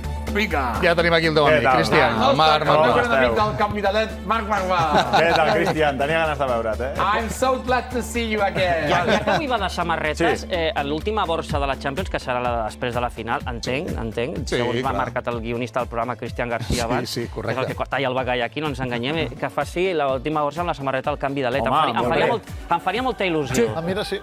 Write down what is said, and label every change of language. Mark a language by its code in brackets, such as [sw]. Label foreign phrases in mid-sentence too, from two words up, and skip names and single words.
[ca] Vinga. Ja tenim aquí el teu amic, Cristian. El Marc El meu Marvà. gran amic del canvi de led, Marc Marvà. Què tal, Cristian? Tenia ganes de veure't, [en] I'm so glad to see you again. [ca] Ja que avui va de samarretes, a l'última borsa de la Champions, que serà la de després de la final, entenc, Sí, segons m'ha clar. marcat el guionista del programa, Cristian García abans, Sí, correcte. és el que talla el bagall aquí, no ens enganyem, que faci l'última borsa amb la samarreta al canvi de led. Home, Em faria molta il·lusió. Ah, mira, sí.